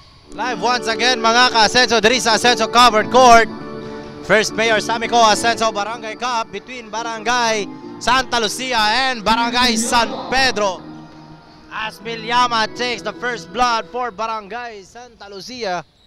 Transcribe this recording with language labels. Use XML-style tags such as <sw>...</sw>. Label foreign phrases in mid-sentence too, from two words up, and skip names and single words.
<en>Live once again</en> <bik>mga ka-Asenso diri sa</bik> <en>Asenso Covered Court. First Mayor Samico Asenso Barangay Cup between Barangay Santa Lucia and Barangay San Pedro. As Milyama takes the first blood for Barangay Santa Lucia.</en>